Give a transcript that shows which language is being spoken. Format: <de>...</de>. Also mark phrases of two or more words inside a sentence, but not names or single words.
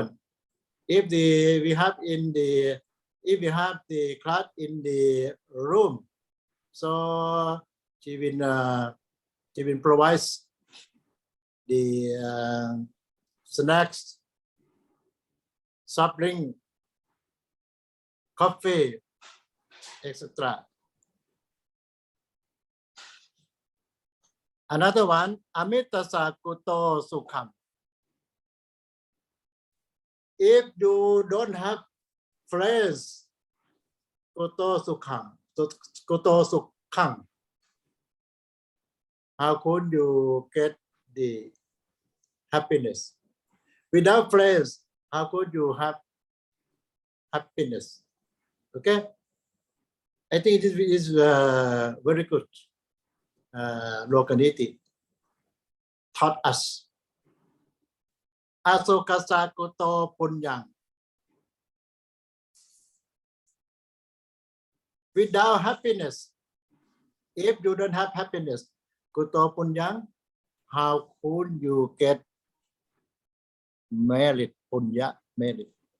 <en>If we have the class in the room, so she will provide the snacks, soft drink, coffee, etc. Another one,</en> <pi>amitasa kuto sukham.</pi> <en>If you don't have friends,</en> <pi>kuto sukham,</pi> <en>how could you get the happiness? Without friends, how could you have happiness? Okay, I think it is very good. Lokaniti taught us.</en> <pi>Asokasa kuto punyang.</pi> <en>Without happiness, if you don't have happiness,</en> <pi>kuto punyang,</pi> <en>how could you get merit, punya merit?</en>